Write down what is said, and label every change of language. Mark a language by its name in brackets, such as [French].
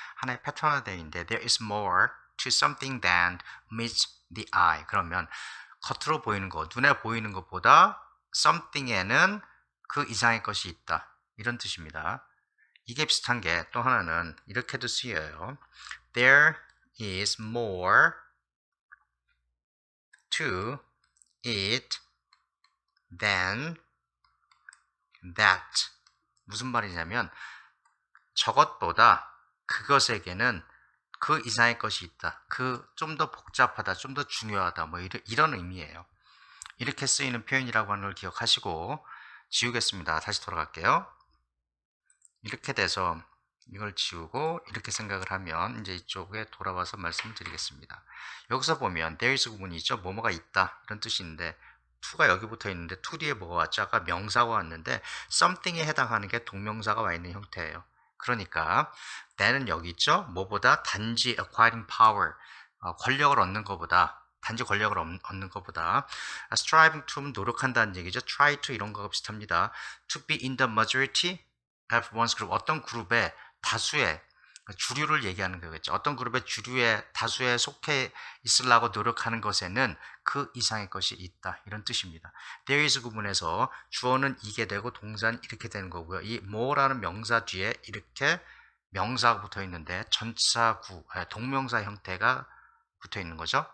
[Korean] 하나의 패턴화되어 있는데 [English] there is more to something than meets the eye. [Korean] 그러면 겉으로 보이는 것, 눈에 보이는 것보다 something에는 그 이상의 것이 있다. 이런 뜻입니다. 이게 비슷한 게 또 하나는 이렇게도 쓰여요. [English] There is more to it than that. [Korean] 무슨 말이냐면 저것보다 그것에게는 그 이상의 것이 있다. 좀 더 복잡하다, 좀 더 중요하다, 뭐 이런 의미예요. 이렇게 쓰이는 표현이라고 하는 걸 기억하시고 지우겠습니다. 다시 돌아갈게요. 이렇게 돼서 이걸 지우고 이렇게 생각을 하면 이제 이쪽에 돌아와서 말씀을 드리겠습니다. 여기서 보면 there is 구문이 있죠. 뭐뭐가 있다 이런 뜻인데 to가 여기 붙어 있는데 to 뒤에 뭐가 왔죠? 아까 명사가 왔는데 something에 해당하는 게 동명사가 와 있는 형태예요. 그러니까 then은 여기 있죠. 뭐보다 단지 acquiring power, 권력을 얻는 것보다, 단지 권력을 얻는 것보다 striving to는 노력한다는 얘기죠. try to 이런 거가 비슷합니다. [English] to be in the majority of one's group, [Korean] 어떤 그룹의 다수의 주류를 얘기하는 거겠죠. 어떤 그룹의 주류의 다수에 속해 있으려고 노력하는 것에는 그 이상의 것이 있다. 이런 뜻입니다. There is 구문에서 주어는 이게 되고 동사는 이렇게 되는 거고요. 이 more라는 명사 뒤에 이렇게 명사가 붙어 있는데 전치사구, 동명사 형태가 붙어 있는 거죠.